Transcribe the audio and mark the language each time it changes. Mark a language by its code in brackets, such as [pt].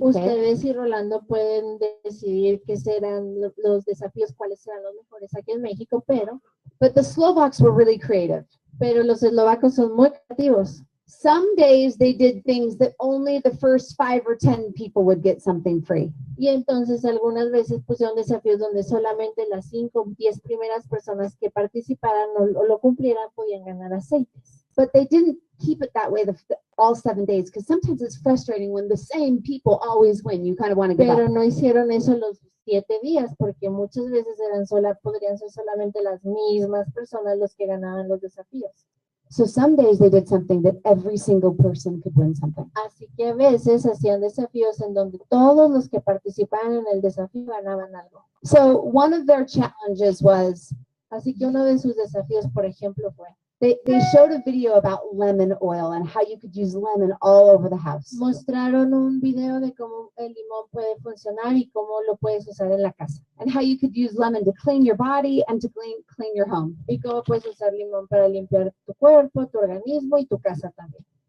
[en] Okay? [es] ustedes y Rolando pueden decidir qué serán los desafíos, cuáles serán los mejores aquí en México, [en] But the Slovaks were really creative. [es] pero los eslovacos son muy creativos. [en] Some days they did things that only the first 5 or 10 people would get something free. [es] Y entonces algunas veces pusieron desafíos donde solamente las 5 o 10 primeras personas que participaran o lo cumplieran podían ganar aceites. [en] But they didn't keep it that way all 7 days because sometimes it's frustrating when the same people always win. You kind of want to give [es] Pero [en] up. [es] no hicieron eso los 7 días porque muchas veces podrían ser solamente las mismas personas los que ganaban los desafíos. [en] So some days they did something that every single person could win something. [es] Así que a veces hacían desafíos en donde todos los que participaban en el desafío ganaban algo. [en] So one of their challenges was [es] Así que uno de sus desafíos, por ejemplo, fue [en] they showed a video about lemon oil and how you could use lemon all over the house. [es] mostraron un video de cómo el limón puede funcionar y cómo lo puedes usar en la casa. [en] And how you could use lemon to clean your body and to clean your home. [es] Y cómo puedes usar limón para limpiar tu cuerpo, tu organismo y tu casa también.